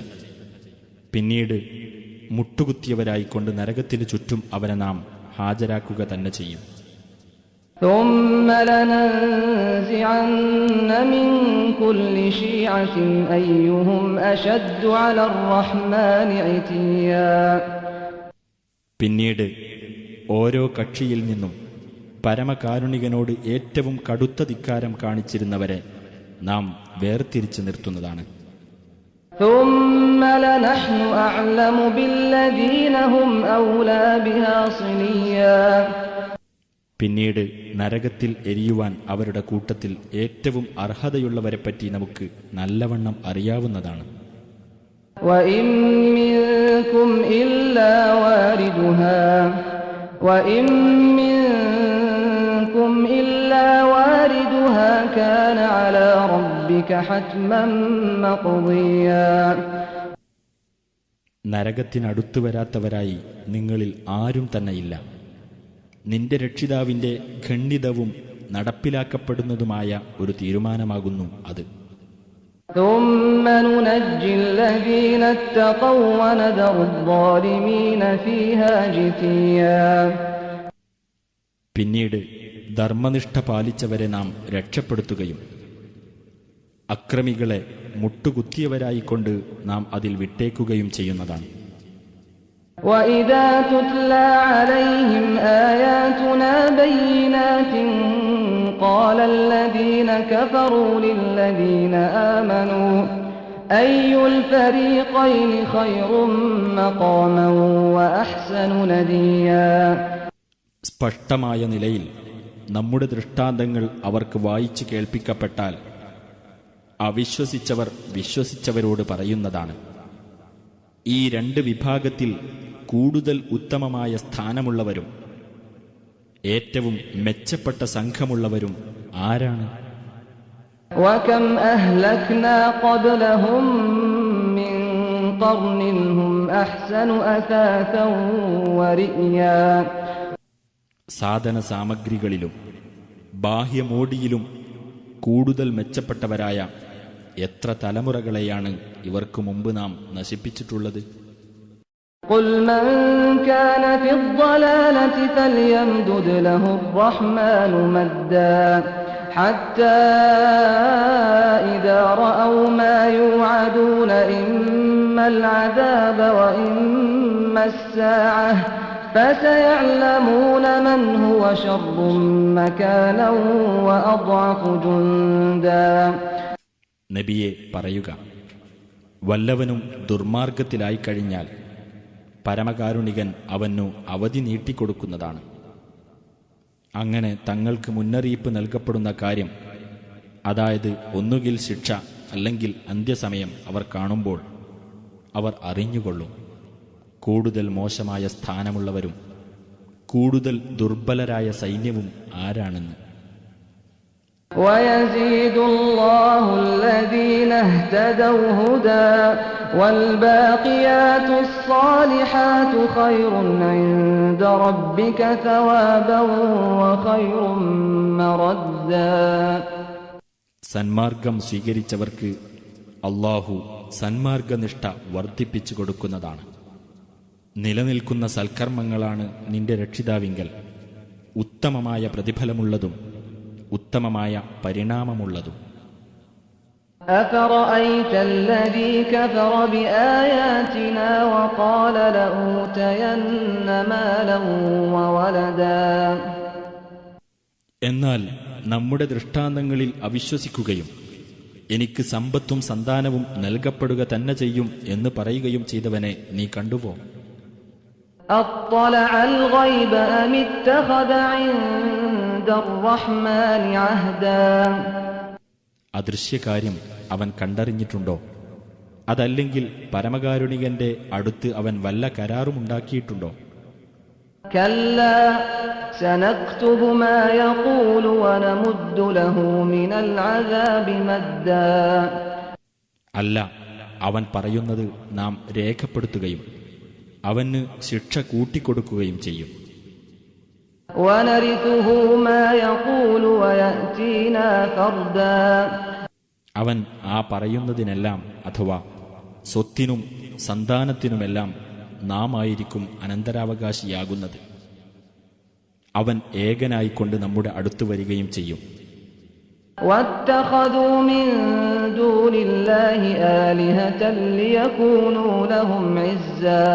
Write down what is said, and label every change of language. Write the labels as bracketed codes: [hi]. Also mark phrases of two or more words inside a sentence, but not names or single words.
[ml] പിന്നീട് മുട്ടുകുത്തിയവരായിക്കൊണ്ട് നരകത്തിനു ചുറ്റും അവരെ നാം ഹാജരാക്കുക തന്നെ ചെയ്യും. [ar] ثم لننزعن من كل شيعة أيهم أشد على الرحمن عتيا. [ml] പിന്നീട് ഓരോ കക്ഷിയിൽ നിന്നും പരമകാരുണികനോട് ഏറ്റവും കടുത്ത ധിക്കാരം കാണിച്ചിരുന്നവരെ നാം വേർതിരിച്ചു നിർത്തുന്നതാണ്. [ar] ثم لنحن أعلم بالذين هم أولى بها صليا. [ml] പിന്നീട് നരകത്തിൽ എരിയുവാൻ അവരുടെ കൂട്ടത്തിൽ ഏറ്റവും അർഹതയുള്ളവരെപ്പറ്റി നമുക്ക് നല്ലവണ്ണം അറിയാവുന്നതാണ്. [ar] وإن منكم إلا واردها وإن منكم إلا واردها كان على ربك حتما مقضيا. [ml] നരകത്തിനടുത്തു വരാത്തവരായി നിങ്ങളിൽ ആരും തന്നെയില്ല. നിന്റെ രക്ഷിതാവിൻ്റെ ഖണ്ഡിതവും നടപ്പിലാക്കപ്പെടുന്നതുമായ ഒരു തീരുമാനമാകുന്നു അത്. [ar] ثم ننجي الذين اتقوا ونذر الظالمين فيها جثيا. [ml] പിന്നീട് ധർമ്മനിഷ്ഠ പാലിച്ചവരെ നാം രക്ഷപ്പെടുത്തുകയും അക്രമികളെ മുട്ടുകുത്തിയവരായിക്കൊണ്ട് നാം അതിൽ വിട്ടേക്കുകയും ചെയ്യുന്നതാണ്. [ar] وَإِذَا تُتْلَى عَلَيْهِمْ آيَاتُنَا بَيِّنَاتٍ قَالَ الَّذِينَ كَفَرُوا لِلَّذِينَ آمَنُوا أَيُّ الْفَرِيقَيْنِ خَيْرٌ مَقَامًا وَأَحْسَنُ نَدِيًّا. [ml] സ്പഷ്ടമായ നിലയിൽ നമ്മുടെ ദൃഷ്ടാന്തങ്ങൾ അവർക്ക് വായിച്ചു കേൾപ്പിക്കപ്പെട്ടാൽ അവിശ്വസിച്ചവർ വിശ്വസിച്ചവരോട് പറയുന്നതാണ്, ഈ രണ്ട് വിഭാഗത്തിൽ കൂടുതൽ ഉത്തമമായ സ്ഥാനമുള്ളവരും ഏറ്റവും മെച്ചപ്പെട്ട സംഘമുള്ളവരും ആരാണ്? [ar] وَكَمْ أَهْلَكْنَا قَبْلَهُمْ مِنْ قَرْنٍ هُمْ أَحْسَنُ أَثَاثًا وَرِئْيًا. [ml] സാധന സാമഗ്രികളിലും ബാഹ്യമോടിയിലും കൂടുതൽ മെച്ചപ്പെട്ടവരായ എത്ര തലമുറകളെയാണ് ഇവർക്ക് മുമ്പ് നാം നശിപ്പിച്ചിട്ടുള്ളത്. [ar] قُلْ مَنْ كَانَ فِي الضَّلَالَةِ فَلْيَمْدُدْ لَهُ الرَّحْمَنُ مَدًّا حَتَّى إِذَا رَأَوْا مَا يُوعَدُونَ إِمَّا الْعَذَابَ وَإِمَّا السَّاعَةَ فَسَيَعْلَمُونَ مَنْ هُوَ شَرٌّ مَكَانًا وَأَضْعَفُ جُنْدًا. [ml] നബിയെ പറയുക, വല്ലവനും ദുർമാർഗത്തിലായി കഴിഞ്ഞാൽ പരമകാരുണികൻ അവനു അവധി നീട്ടിക്കൊടുക്കുന്നതാണ്. അങ്ങനെ തങ്ങൾക്ക് മുന്നറിയിപ്പ് നൽകപ്പെടുന്ന കാര്യം, അതായത് ഒന്നുകിൽ ശിക്ഷ അല്ലെങ്കിൽ അന്ത്യസമയം അവർ കാണുമ്പോൾ അവർ അറിഞ്ഞുകൊള്ളും കൂടുതൽ മോശമായ സ്ഥാനമുള്ളവരും കൂടുതൽ ദുർബലരായ സൈന്യവും ആരാണെന്ന്. [ar] وَيَزِيدُ اللَّهُ الَّذِينَ اهْتَدَوْا هُدًى وَالْبَاقِيَاتُ الصَّالِحَاتُ خَيْرٌ عِندَ رَبِّكَ ثَوَابًا وَخَيْرٌ مَرَدًّا. [ml] സന്മാർഗം സ്വീകരിച്ചവർക്ക് അല്ലാഹു സന്മാർഗനിഷ്ഠ വർദ്ധിപ്പിച്ചു കൊടുക്കുന്നതാണ്. നിലനിൽക്കുന്ന സൽക്കർമ്മങ്ങളാണ് നിന്റെ രക്ഷിതാവിങ്കൽ ഉത്തമമായ പ്രതിഫലമുള്ളതും ഉത്തമമായ പരിണാമമുള്ളതും. [ar] أَفَرَأَيْتَ الَّذِي كَفَرَ بِآيَاتِنَا وَقَالَ لَأُوتَيَنَّ مَالًا وَوَلَدًا. [ml] എന്നാൽ നമ്മുടെ ദൃഷ്ടാന്തങ്ങളിൽ അവിശ്വസിക്കുകയും എനിക്ക് സമ്പത്തും സന്താനവും നൽകപ്പെടുക തന്നെ ചെയ്യും എന്ന് പറയുകയും ചെയ്തവനെ നീ കണ്ടുപോ? [ar] أَطَّلَعَ الْغَيْبَ أَمِ اتَّخَذَ عِندَ الرَّحْمَنِ عَهْدًا. [ml] അദൃശ്യകാര്യം അവൻ കണ്ടറിഞ്ഞിട്ടുണ്ടോ? അതല്ലെങ്കിൽ പരമകാരുണികന്റെ അടുത്ത് അവൻ വല്ല കരാറുമുണ്ടാക്കിയിട്ടുണ്ടോ? [ar] كَلَّا سَنَكْتُبُ مَا يَقُولُ وَنَمُدُّ لَهُ مِنَ الْعَذَابِ مَدًّا. [ml] അല്ല, അവൻ പറയുന്നത് നാം രേഖപ്പെടുത്തുകയും അവന് ശിക്ഷ കൂട്ടിക്കൊടുക്കുകയും ചെയ്യും. [ar] وَنَرِثُهُ مَا يَقُولُ وَيَأْتِينَا فَرْدًا. [ml] അവൻ ആ പറയുന്നതിനെല്ലാം അഥവാ സ്വത്തിനും സന്താനത്തിനുമെല്ലാം നാം ആയിരിക്കും അനന്തരാവകാശിയാകുന്നത്. അവൻ ഏകനായിക്കൊണ്ട് നമ്മുടെ അടുത്തു വരികയും ചെയ്യും. [ar] وَاتَّخَذُوا مِن دُونِ اللَّهِ آلِهَةً لِيَكُونُوا لَهُمْ عِزًّا.